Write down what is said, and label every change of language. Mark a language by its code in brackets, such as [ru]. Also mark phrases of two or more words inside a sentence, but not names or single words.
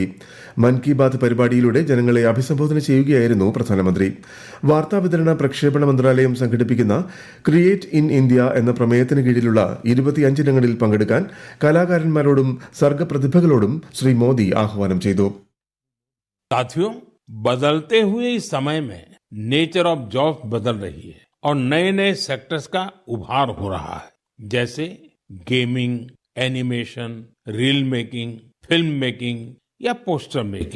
[ml] മൻ കി ബാത് പരിപാടിയിലൂടെ ജനങ്ങളെ അഭിസംബോധന ചെയ്യുകയായിരുന്നു പ്രധാനമന്ത്രി. വാർത്താവിതരണ പ്രക്ഷേപണ മന്ത്രാലയം സംഘടിപ്പിക്കുന്ന ക്രിയേറ്റ് ഇൻ ഇന്ത്യ എന്ന പ്രമേയത്തിന് കീഴിലുള്ള 25 ഇനങ്ങളിൽ പങ്കെടുക്കാൻ കലാകാരന്മാരോടും സർഗപ്രതിഭകളോടും ശ്രീ മോദി ആഹ്വാനം ചെയ്തു. [hi] साथियों, बदलते हुए इस समय में [en] nature of jobs [hi] बदल रही है और नए नए सेक्टर्स का उभार हो रहा है, जैसे [en] gaming, animation, reel making, film making [hi] या [en] poster making.